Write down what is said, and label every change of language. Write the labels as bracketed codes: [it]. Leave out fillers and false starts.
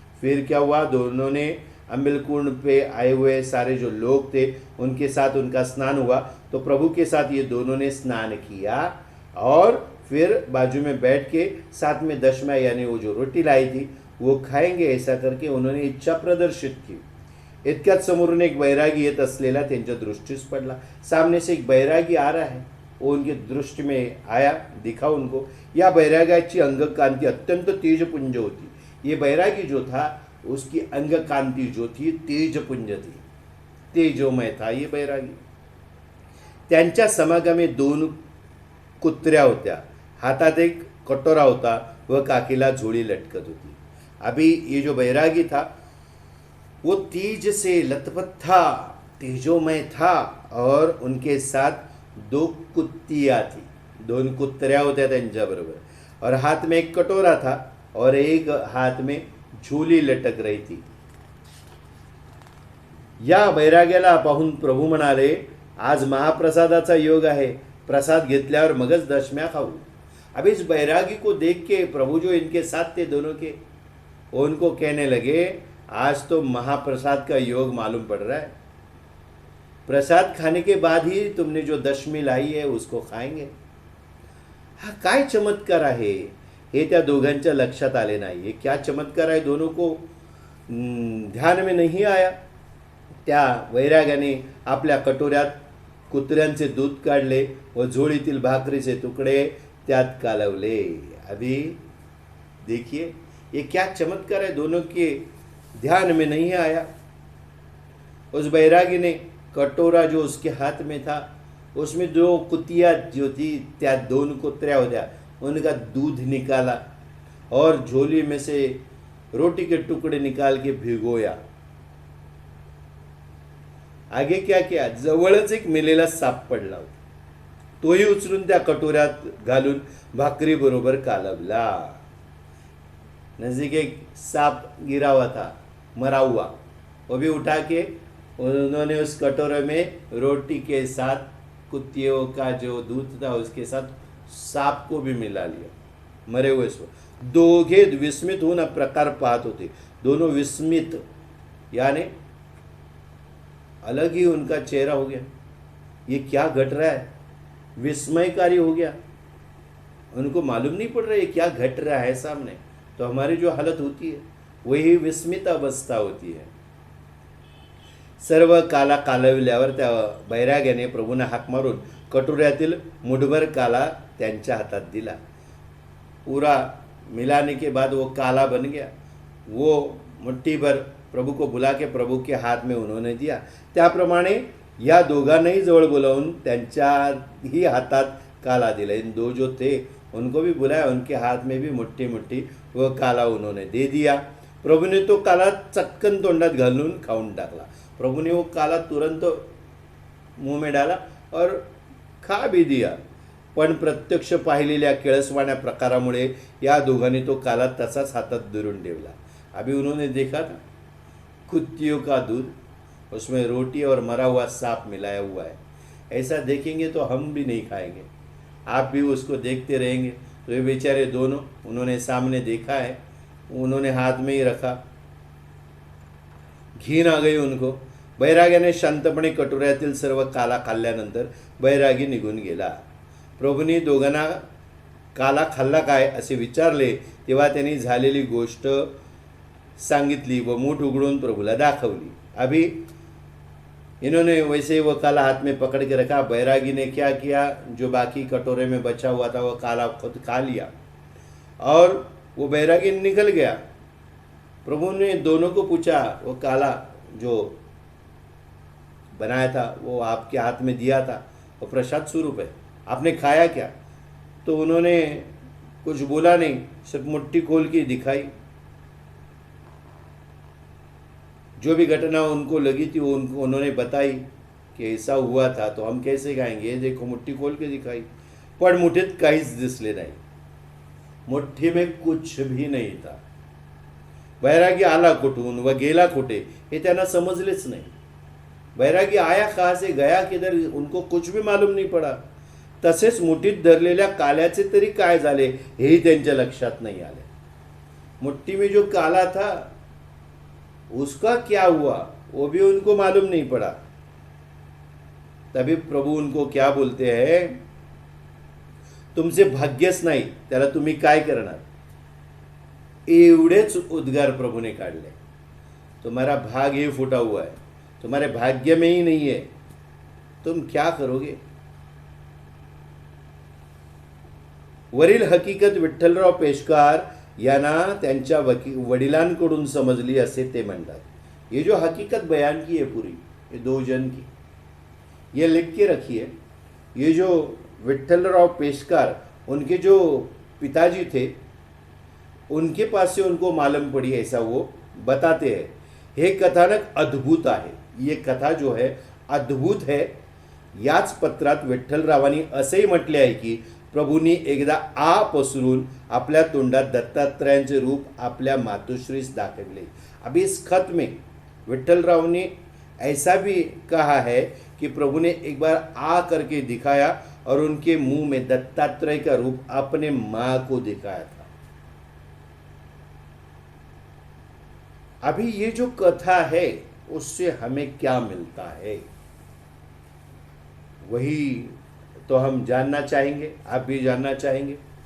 [hi] फिर क्या हुआ, दोनों ने अंबिलकुंड पे आए हुए सारे जो लोग थे उनके साथ उनका स्नान हुआ. तो प्रभु के साथ ये दोनों ने स्नान किया और फिर बाजू में बैठ के साथ में दशम्या यानी वो जो रोटी लाई थी वो खाएंगे, ऐसा करके उन्होंने इच्छा प्रदर्शित की. [mr] इतक्यात समोरून एक बैरागी येत असलेला त्यांच्या दृष्टीस पडला. [hi] सामने से एक बैरागी आ रहा है, वो उनकी दृष्टि में आया, दिखा उनको. [mr] या बैरागाची अंग कांति अत्यंत तेजपुंज होती. [hi] ये बैरागी जो था उसकी अंग कांति जो थी तेजपुंज थी, तेजोमय था ये बैरागी. [mr] त्यांच्या समागमे 2 कुत्र्या होत्या. हातात एक कटोरा होता व काकीला झोळी लटकत होती. [hi] अभी ये जो बैरागी था वो तेज से लथपथ था, तेजोमय था और उनके साथ 2 कुत्तियाँ थी. [mr] 2 कुत्र्या होत्या त्यांच्याबरोबर [hi] और हाथ में एक कटोरा था और एक हाथ में झोली लटक रही थी. [mr] या बैराग्याला पाहून प्रभू म्हणाले, आज महाप्रसादाचा योग आहे, प्रसाद घेतल्यावर मगच दशम्या खाऊ. [hi] अब इस बैरागी को देख के प्रभु जो इनके साथ थे दोनों के, उनको कहने लगे, आज तो महाप्रसाद का योग मालूम पड़ रहा है. प्रसाद खाने के बाद ही तुमने जो दशमी लाई है उसको खाएंगे. [mr] हा काय चमत्कार आहे हे त्या दोघांच्या लक्षात आले नाही. हे क्या चमत्कार आहे [hi] दोनों को ध्यान में नहीं आया. [mr] त्या वैराग्याने आपल्या कटोऱ्यात कुत्र्यांचे दूध काढले व झोळीतील भाकरीचे तुकडे त्यात कालवले। [hi] अभी देखिए ये क्या चमत्कार है, दोनों के ध्यान में नहीं आया। उस बैरागी ने कटोरा जो उसके हाथ में था उसमें दो कुतिया जो थी, [mr] त्या दोन कुत्रिया होत्या, [hi] उनका दूध निकाला और झोली में से रोटी के टुकड़े निकाल के भिगोया। आगे क्या किया, [mr] जवळच एक मेलेला साप पडला होता, तोही उचलून त्या कटोऱ्यात घालून भाकरी बरोबर कालवला। [hi] नजदीक एक सांप गिरा हुआ था, मरा हुआ, वो भी उठा के उन्होंने उस कटोरे में रोटी के साथ कुत्तियों का जो दूध था उसके साथ सांप को भी मिला लिया, मरे हुए सो। [mr] दोघे विस्मित होऊन प्रकार पाहत होते, [hi] दोनों विस्मित, यानी अलग ही उनका चेहरा हो गया, ये क्या घट रहा है, विस्मयकारी हो गया। उनको मालूम नहीं पड़ रहा है क्या घट रहा है सामने। तो हमारी जो हालत होती है वही विस्मित अवस्था होती है। [mr] सर्व काला कालविल्यावर त्या बैराग्याने प्रभूंना हाक मारून कटोऱ्यातील मुठभर काला त्यांच्या हातात दिला। [hi] पूरा मिलाने के बाद वो काला बन गया। वो मुट्ठी भर प्रभु को बुला के प्रभु के हाथ में उन्होंने दिया। [mr] त्याप्रमाणे या दोघांनाही जवळ बोलावून त्यांच्याही हातात काला दिला। [hi] इन दो जो थे उनको भी बुलाया, उनके हाथ में भी मुट्ठी मुट्ठी वो काला उन्होंने दे दिया। [mr] प्रभु ने तो काला चक्कन तोंडात घालून खाऊन टाकला। [hi] प्रभु ने वो काला तुरंत मुंह में डाला और खा भी दिया। [mr] पण प्रत्यक्ष पाहिलेल्या केळसवाण्या प्रकारामुळे या दोघांनी तो काला तसाच हातात धरून ठेवला। [hi] अभी उन्होंने देखा था कुत्तियों का दूध, उसमें रोटी और मरा हुआ सांप मिलाया हुआ है। ऐसा देखेंगे तो हम भी नहीं खाएंगे, आप भी उसको देखते रहेंगे। तो ये बेचारे दोनों, उन्होंने सामने देखा है, उन्होंने हाथ में ही रखा, घीन आ गई उनको। [mr] बैराग्याने शांतपणे कटोऱ्यातील सर्व काला खाल्ल्यानंतर बैरागी निघून गेला। प्रभूंनी दोघांना काला खाल्ला काय असे विचारले तेव्हा त्यांनी झालेली गोष्ट सांगितली व मूठ उघडून प्रभूला दाखवली। [hi] अभी इन्होंने वैसे वो काला हाथ में पकड़ के रखा। बैरागी ने क्या किया, जो बाकी कटोरे में बचा हुआ था वो काला खुद खा लिया और वो बैरागी निकल गया। प्रभु ने दोनों को पूछा, वो काला जो बनाया था वो आपके हाथ में दिया था, वो प्रसाद स्वरूप है, आपने खाया क्या? तो उन्होंने कुछ बोला नहीं, सिर्फ मुट्ठी खोल के दिखाई। जो भी घटना उनको लगी थी वो उन्होंने बताई कि ऐसा हुआ था, तो हम कैसे खाएंगे, ये देखो मुट्ठी खोल के दिखाई। [mr] पण मुठीत काहीच दिसले नाही, [hi] मुट्ठी में कुछ भी नहीं था। [mr] बैरागी आला कुठून व गेला कुठे हे त्यांना समजलेच नाही। [hi] बैरागी आया कहाँ से, गया किधर, उनको कुछ भी मालूम नहीं पड़ा। [mr] तसेच मुठीत धरलेल्या काल्याचे तरी काय झाले हेही त्यांच्या लक्षात नहीं आले। [hi] मुट्ठी में जो काला था उसका क्या हुआ वो भी उनको मालूम नहीं पड़ा। तभी प्रभु उनको क्या बोलते हैं, [mr] तुमचे भाग्यच नाही, त्याला तुम्ही काय करणार, एवढेच उद्गार प्रभु ने काढले। [hi] तुम्हारा भाग्य ही फूटा हुआ है, तुम्हारे भाग्य में ही नहीं है, तुम क्या करोगे। [mr] वरील हकीकत विठ्ठलराव पेशकार यांना त्यांच्या वडिलांकडून समजली असे ते म्हणतात। [hi] ये जो हकीकत बयान की है पूरी, ये दो जन की, ये लिख के रखी है। ये जो विठ्ठलराव पेशकार, उनके जो पिताजी थे, उनके पास से उनको मालूम पड़ी, ऐसा वो बताते हैं। [mr] हे कथानक अद्भुत आहे, [hi] ये कथा जो है अद्भुत है। [mr] याच पत्रात विठ्ठलरावांनी असेही म्हटले आहे की प्रभूंनी एकदा आ पसरून आपल्या तोंडात दत्तात्रयांचे रूप आपल्या मातोश्रीस दाखवले। [hi] अभी इस खत में विठ्ठलराव ने ऐसा भी कहा है कि प्रभु ने एक बार आ करके दिखाया और उनके मुंह में दत्तात्रेय का रूप अपने मां को दिखाया था। अभी ये जो कथा है उससे हमें क्या मिलता है, वही तो हम जानना चाहेंगे, आप भी जानना चाहेंगे।